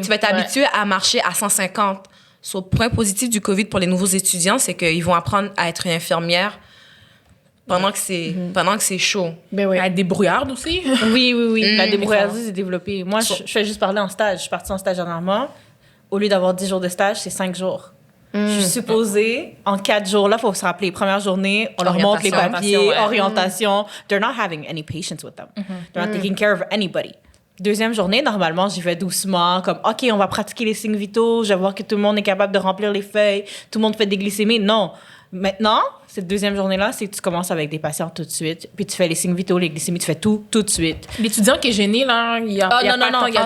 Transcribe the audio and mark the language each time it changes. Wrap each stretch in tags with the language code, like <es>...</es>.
<fr>tu vas être habitué à marcher à 150. So, point positif du COVID pour les nouveaux étudiants, c'est qu'ils vont apprendre à être une infirmière pendant que c'est chaud. Ben oui. À être débrouillarde aussi. Oui. La Mm, débrouillardise est développée. Moi, je fais juste parler en stage. Je suis partie en stage dernièrement. Au lieu d'avoir 10 jours de stage, c'est 5 jours. Je suis supposée, en 4 jours, là, il faut se rappeler, première journée, on leur montre les papiers, orientation.</fr> <en>They're not having any patience with them. They're not taking care of anybody.</en> <fr>Deuxième journée, normalement, j'y vais doucement, comme, OK, on va pratiquer les signes vitaux, je vais voir que tout le monde est capable de remplir les feuilles, tout le monde fait des glycémies. Non. Maintenant, cette deuxième journée-là, c'est que tu commences avec des patients tout de suite, puis tu fais les signes vitaux, les glycémies, tu fais tout de suite. L'étudiant qui est gêné, là, il y a, il y a pas le temps, il y a</fr>